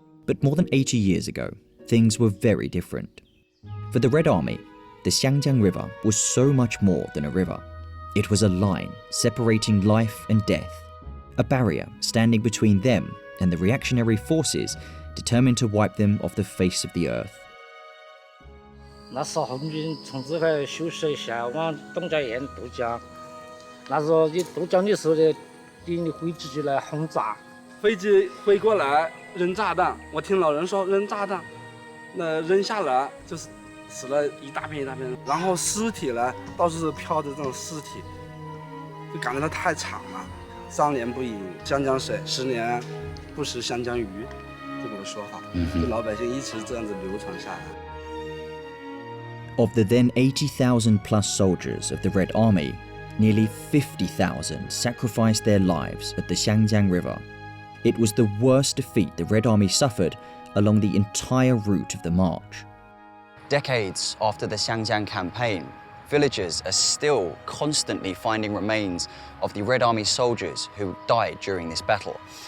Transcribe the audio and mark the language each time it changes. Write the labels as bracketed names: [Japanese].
[English] But more than 80 years ago, things were very different. For the Red Army, the Xiangjiang River was so much more than a river. It was a line separating life and death, a barrier standing between them and the reactionary forces determined to wipe them off the face of the earth. [Chinese] 那时候红军从这块休息一下，往东家堰渡江。那时候你渡江的时候呢，敌人的飞机就来轰炸，飞机飞过来扔炸弹，我听老人说扔炸弹，那扔下来就是死了一大片一大片，然后尸体呢到处是飘的这种尸体，就感觉到太惨了。 3年不饮湘江水，10年不食湘江鱼，这么个说法，就老百姓一直这样子流传下来。 [English] Of the then 80,000 plus soldiers of the Red Army, nearly 50,000 sacrificed their lives at the Xiangjiang River. It was the worst defeat the Red Army suffered along the entire route of the march. Decades after the Xiangjiang campaign, villagers are still constantly finding remains of the Red Army soldiers who died during this battle.